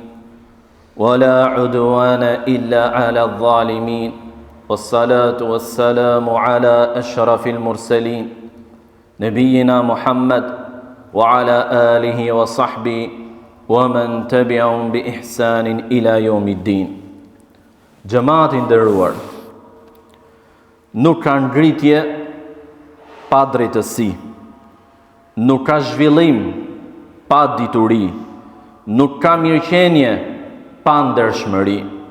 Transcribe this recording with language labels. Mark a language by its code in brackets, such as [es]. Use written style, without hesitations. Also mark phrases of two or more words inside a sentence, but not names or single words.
[ar] ولا عدوان إلا على الظالمين والصلاة والسلام على أشرف المرسلين نبينا محمد وعلى آله وصحبه ومن تبعهم بإحسان إلى يوم الدين. [sq] Xhamati nderuar, nuk ka ngritje pa drejtësi, nuk ka zhvillim pa dituri, nuk ka mirëqenie pa ndershmëri.